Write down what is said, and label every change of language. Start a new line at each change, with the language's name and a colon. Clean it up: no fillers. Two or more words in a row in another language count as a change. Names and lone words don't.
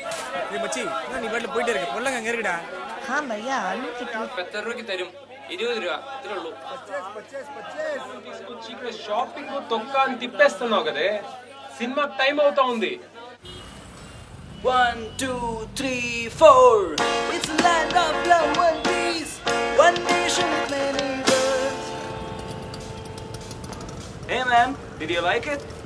Malayalam: മച്ചി നീ വീട്ടിൽ പോയിട്ട് ഇരിക്കും വെള്ളം കയറിടാ.
Hindi: हाँ भैया आलू कितने?
Malayalam: 70 രൂപയ്ക്ക് തരും. 20 രൂപ ഇത്രേ ഉള്ളൂ.
Telugu: షాపింగ్ తొక్కా తిప్పేస్తున్నావు కదే. సినిమాకి టైం అవుతా ఉంది.
English: 1 2 3 4 It's a land of love, one peace, one nation with many worlds. Hey man, did you like it?